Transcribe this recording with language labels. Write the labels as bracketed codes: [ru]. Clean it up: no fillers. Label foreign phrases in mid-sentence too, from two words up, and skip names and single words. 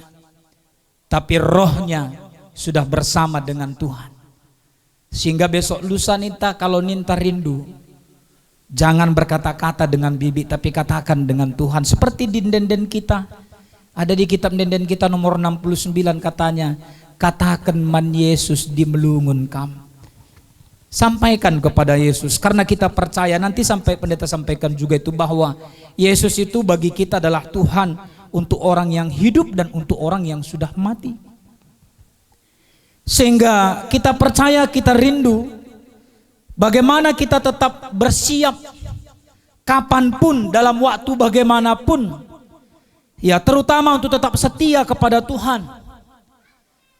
[id] Tapi rohnya sudah bersama dengan Tuhan. Sehingga besok lusa Ninta kalau Ninta rindu, jangan berkata-kata dengan bibi tapi katakan dengan Tuhan. Seperti di denden kita, ada di kitab denden kita nomor 69 katanya, katakan [btx] man Yesus di melungun kam. [id] Sampaikan kepada Yesus karena kita percaya, nanti sampai pendeta sampaikan juga itu bahwa Yesus itu bagi kita adalah Tuhan untuk orang yang hidup dan untuk orang yang sudah mati. Sehingga kita percaya, kita rindu bagaimana kita tetap bersiap kapanpun dalam waktu bagaimanapun, ya terutama untuk tetap setia kepada Tuhan.